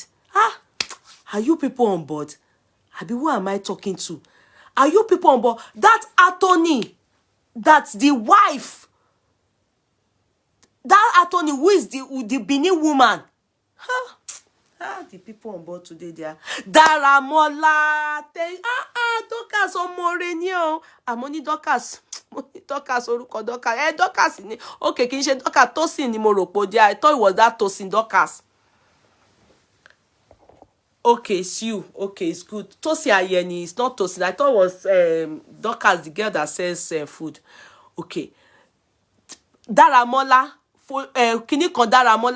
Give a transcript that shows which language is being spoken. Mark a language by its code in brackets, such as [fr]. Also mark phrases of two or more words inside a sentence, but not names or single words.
[en] Are you people on board? Abi, who am I talking to? Are you people on board? That attorney, that's the wife. That attorney who is the Benin woman. The people on board today, they are Daramola. Dorcas Omorenio. Amoni Dorcas. Dorcas Oruko Dorcas. Dorcas. Okay, can you say Dorcas Tosin ni Moropo? I thought it was that Tosin Dorcas. Okay, it's you. Okay, it's good. Tosin Ayeni. It's not Tosin. I thought it was Dorcas, the girl that sells food. Okay. Daramola. [yo] Kini kon Daramola.